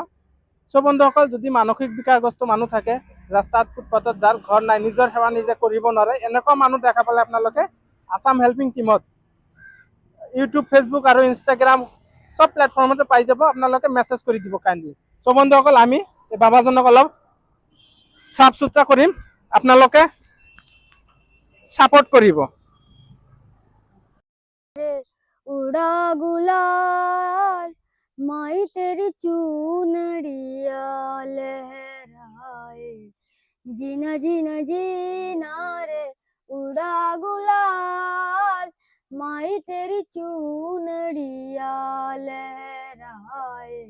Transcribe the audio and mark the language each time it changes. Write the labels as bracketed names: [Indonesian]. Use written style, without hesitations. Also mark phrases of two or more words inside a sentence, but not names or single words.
[Assamese] চ' বন্ধুসকল, যদি মানসিক বিকাৰগ্ৰস্ত মানুহ থাকে, ৰাস্তাত ফুটপাথত যাৰ ঘৰ নাই, নিজৰ সেৱা নিজে কৰিব নোৱাৰে, এনেকুৱা মানুহ দেখা পালে আপোনালোকে আসাম হেল্পিং টিমত ইউটিউব, ফেচবুক আৰু ইনষ্টাগ্ৰাম সব প্লেটফৰ্মতে পাই যাব। আপোনালোকে মেছেজ কৰি দিব কাইণ্ডলি। চ' বন্ধুসকল, আমি এই বাবাজনক অলপ চাফ চুতৰা কৰিম, আপোনালোকে সাপোর্ট করিব। [Hindi] उड़ा गुलाल माई तेरी चूनड़िया लहराए, जीना जीना जीना रे उड़ा गुलाल माई तेरी चूनड़िया लहराए।